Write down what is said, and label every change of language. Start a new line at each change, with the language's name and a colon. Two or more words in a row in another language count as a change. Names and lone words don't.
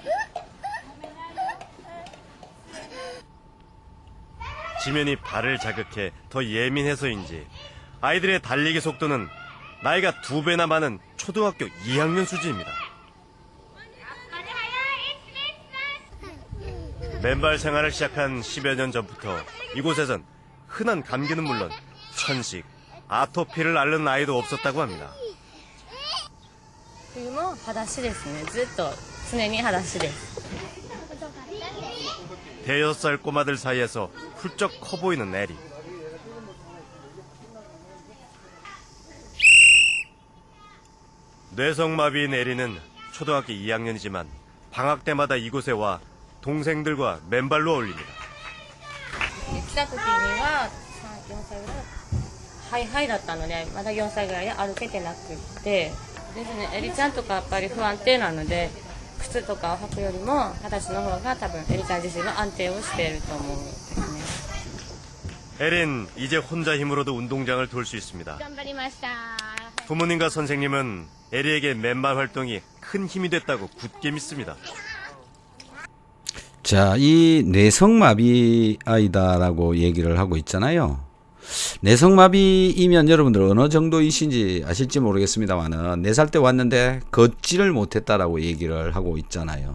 Korean: 지면이 발을 자극해 더 예민해서인지 아이들의 달리기 속도는 나이가 2배나 많은 초등학교 2학년 수준입니다. 맨발 생활을 시작한 10여 년 전부터 이곳에선 흔한 감기는 물론 천식, 아토피를 앓는 아이도 없었다고 합니다.
Japanese: 冬も裸足ですね。ずっと常に裸足です。
Korean: 대여섯 살 꼬마들 사이에서 훌쩍 커 보이는 에리. 뇌성마비인 에리는 초등학교 2학년이지만 방학 때마다 이곳에 와 동생들과 맨발로 어울립니다.
Japanese: 来た時には4歳ぐらいハイハイだったのでまだ4歳ぐらいで歩けてなくってですね。エリちゃんとかやっぱり不安定なので靴とかを履くよりも裸足の方が多分エリちゃん自身の安定をしていると思うんですね。
Korean: 에린 이제 혼자 힘으로도 운동장을 돌 수 있습니다.
Japanese: 頑張りました。
Korean: 부모님과 선생님은 에리에게 맨발 활동이 큰 힘이 됐다고 굳게 믿습니다. 자, 이 뇌성마비 아이다라고 얘기를 하고 있잖아요. 뇌성마비이면 여러분들 어느 정도이신지 아실지 모르겠습니다만은 4살 때 왔는데 걷지를 못했다라고 얘기를 하고 있잖아요.